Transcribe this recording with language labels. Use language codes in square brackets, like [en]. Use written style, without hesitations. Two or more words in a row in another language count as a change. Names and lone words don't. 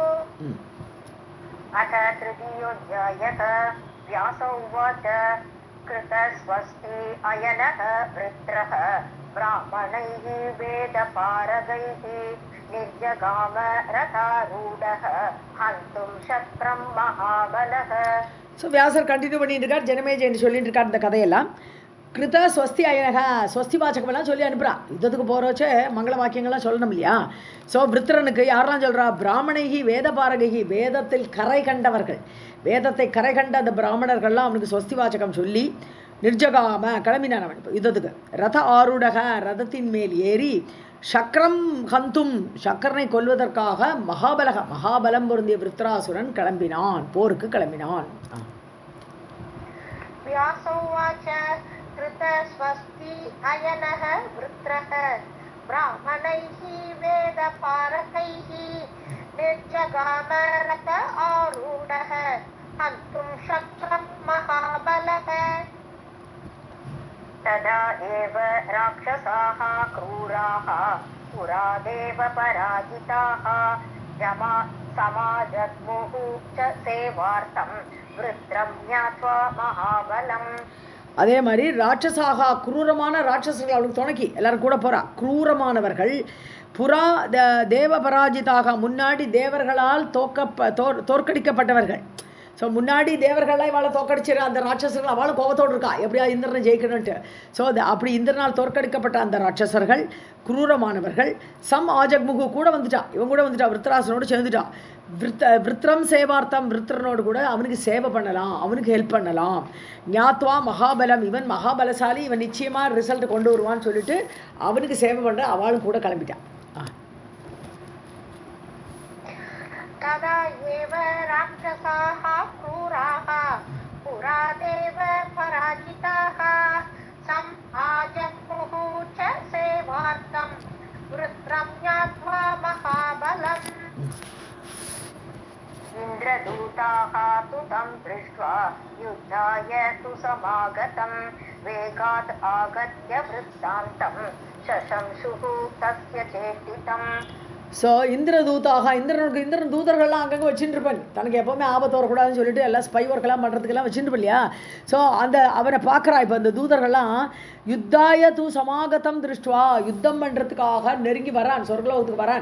[sa] अथ तृतीयोऽध्यायः. व्यास उवाच कृतस्वस्ति अयनः वृत्रः ब्राह्मणैः वेदपारगैः निर्जगाम रथारूढः हन्तुं शक्रं महाबलः. [ta] ஸோ வியாசர் கண்டினியூ பண்ணிட்டு இருக்கார், ஜனமேஜயன்னு சொல்லிட்டு இருக்கார் இந்த கதையெல்லாம். [sa] कृत स्वस्ति अयनः, [ta] ஸ்வஸ்தி வாச்சகமெல்லாம் சொல்லி அனுப்புகிறான். யுத்தத்துக்கு போகிறோச்சே மங்கள வாக்கியங்கள்லாம் சொல்லணும் இல்லையா. ஸோ விருத்திரனுக்கு யாரெல்லாம் சொல்கிறா, [sa] ब्राह्मणैः वेद पारगैः, [ta] வேதத்தில் கரை கண்டவர்கள், வேதத்தை கரை கண்ட அந்த பிராமணர்கள்லாம் அவனுக்கு ஸ்வஸ்தி வாச்சகம் சொல்லி நிர்ஜகாம கிளம்பினான் அவன் யுத்தத்துக்கு. [sa] रथ आरूढः, [ta] ரதத்தின் மேல் ஏறி [sa] शक्रं हन्तुम्, [ta] சக்கரனை கொல்வதற்காக மகாபலம் பொருந்திய விருத்ராசுரன் கிளம்பினான், போருக்கு கிளம்பினான். [sa] व्यासोवाच कृतस्वस्ति अयनः वृत्रः ब्राह्मणैः वेदपारकैः निर्जगाम रथ आरूढः हन्तुं शक्रं महाबलः. तदा एव राक्षसाः क्रूराः पुरा देव पराजिताः समाजग्मुः च सेवार्थं वृत्रं ज्ञात्वा महाबलम्. [ta] அதே மாதிரி ராட்சசாகா குரூரமான ராட்சசர்கள் அவளுக்கு துணைக்கி எல்லாரும் கூட போறா. குரூரமானவர்கள் [sa] पुरा देवपराजिताः [ta] முன்னாடி தேவர்களால் தோற்கடிக்கப்பட்டவர்கள். ஸோ முன்னாடி தேவர்கள்லாம் இவாளை தோற்கடிச்சிரு அந்த ராட்சசர்கள் அவளும் கோபத்தோடு இருக்கா எப்படியா இந்திரனை ஜெயிக்கணும்ட்டு. ஸோ அப்படி இந்திரனால் தோற்கடிக்கப்பட்ட அந்த ராட்சசர்கள் குரூரமானவர்கள். [sa] सम् आजग्मुः [ta] கூட வந்துட்டா, இவன் கூட வந்துட்டா, விருத்தராசனோடு சேர்ந்துட்டா. [sa] वृत्रं सेवार्थम्, [ta] விருத்திரனோடு கூட அவனுக்கு சேவை பண்ணலாம், அவனுக்கு ஹெல்ப் பண்ணலாம். [sa] ज्ञात्वा महाबलम्, [ta] இவன் மகாபலசாலி, இவன் நிச்சயமாக ரிசல்ட் கொண்டு வருவான்னு சொல்லிட்டு அவனுக்கு சேவை பண்ணுற அவளும் கூட கிளம்பிட்டான். [sa] तदा एव राक्षसाः क्रूराः पुरा देव पराजिताः सम् आजग्मुः च सेवार्थं वृत्रं ज्ञात्वा महाबलम्. इन्द्रदूताः तु तं दृष्ट्वा युद्धाय तु समागतं वेगात् आगत्य वृत्तान्तं शशंसुः तस्य चेष्टितम्. [ta] ஸோ இந்திரன் தூதர்கள்லாம் அங்கங்கே வச்சுட்டு இருப்பேன், தனக்கு எப்போவுமே ஆபத்து வரக்கூடாதுன்னு சொல்லிட்டு எல்லாம் [en] spy work [ta] பண்ணுறதுக்கெல்லாம் வச்சுட்டு இல்லையா. ஸோ அவனை பார்க்குறா. இப்போ அந்த தூதர்கள்லாம் [sa] युद्धाय तु समागतं दृष्ट्वा, [ta] யுத்தம் பண்ணுறதுக்காக நெருங்கி வரான், சொர்க்கலோகத்துக்கு வரான்.